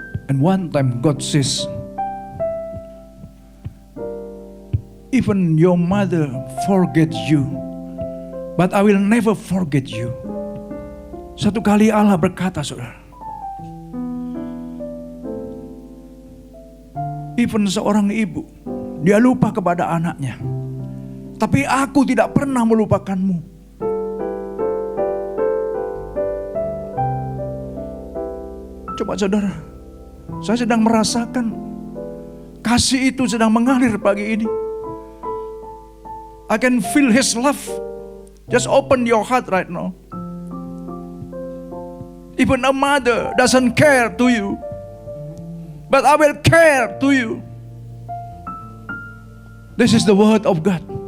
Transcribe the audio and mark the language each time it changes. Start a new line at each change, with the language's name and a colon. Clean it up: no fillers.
English: And one time God says, even your mother forgets you, but I will never forget you.
Indonesian: Satu kali Allah berkata, saudara, even seorang ibu, dia lupa kepada anaknya, tapi aku tidak pernah melupakanmu. Coba saudara, saya sedang merasakan kasih itu sedang mengalir pagi ini.
English: I can feel His love. Just open your heart right now. Even a mother doesn't care to you, but I will care to you. This is the word of God.